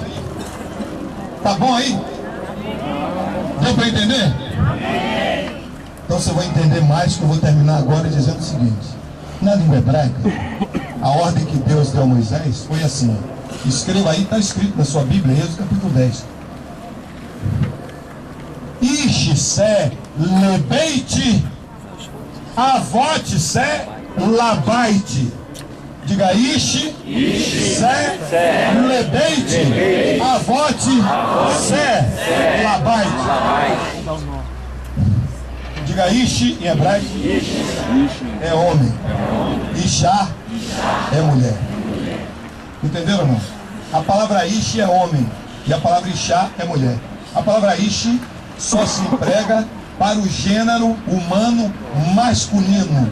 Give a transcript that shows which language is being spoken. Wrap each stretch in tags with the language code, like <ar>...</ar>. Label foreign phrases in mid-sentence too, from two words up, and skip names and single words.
<pt>Tá bom aí? Deu para entender? Então você vai entender mais, que eu vou terminar agora dizendo o seguinte: na língua hebraica, a ordem que Deus deu a Moisés foi assim. Escreva aí, está escrito na sua Bíblia, Êxodo capítulo 10.</pt> <he>איש לבית אבות שה לבית. Diga: איש לבית אבות שה לבית.</he> <pt>Diga: Ishe em hebraico é homem, Ishá é mulher. Entenderam, irmão? A palavra Ishe é homem e a palavra Ishá é mulher. A palavra Ishe só se emprega para o gênero humano masculino.</pt>